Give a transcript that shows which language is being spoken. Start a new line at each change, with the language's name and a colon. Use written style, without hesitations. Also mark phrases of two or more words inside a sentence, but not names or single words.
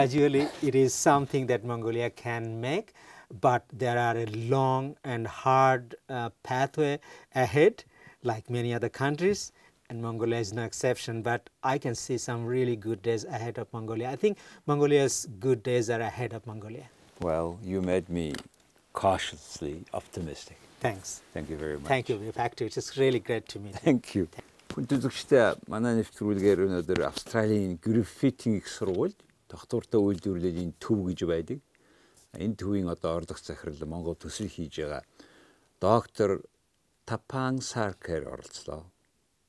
English: gradually it is something that Mongolia can make, but there are a long and hard pathway ahead, like many other countries, and Mongolia is no exception. But I can see some really good days ahead of Mongolia. I think Mongolia's good days are ahead of Mongolia. Well, you made me cautiously optimistic. Thanks. Thank you very much. Thank you. In fact, it's really great to meet you. Thank you.
Mongolian: Хүн үзэгчдээ манай нэвтрүүлгээр өнөөдөр Австралийн Гриффитийн их сургууль Тогтвортой үйлдвэрлэлийн төв гэж байдаг. Энэ төвийн одоо орлогч захирал Монгол төсөл хийж байгаа доктор Тапан Саркер оролцлоо.